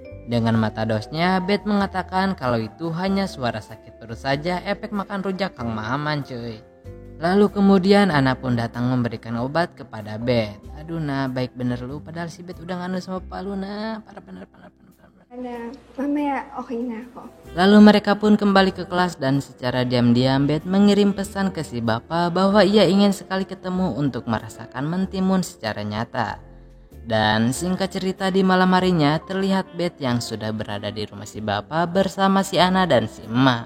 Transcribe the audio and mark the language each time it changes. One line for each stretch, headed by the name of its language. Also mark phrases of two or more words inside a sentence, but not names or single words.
Indonesian: Dengan mata dosnya, Beth mengatakan kalau itu hanya suara sakit perut saja efek makan rujak Kang Mahaman cuy. Lalu kemudian Ana pun datang memberikan obat kepada Beth. Aduh nah, baik bener lu, padahal si Beth udah nganu sama Pak lu nah, parah bener. Ana,
Filipino: mamaya okay na ako.
Indonesian: Lalu mereka pun kembali ke kelas dan secara diam-diam Beth mengirim pesan ke si bapak bahwa ia ingin sekali ketemu untuk merasakan mentimun secara nyata. Dan singkat cerita di malam harinya terlihat Beth yang sudah berada di rumah si bapak bersama si Ana dan si emak.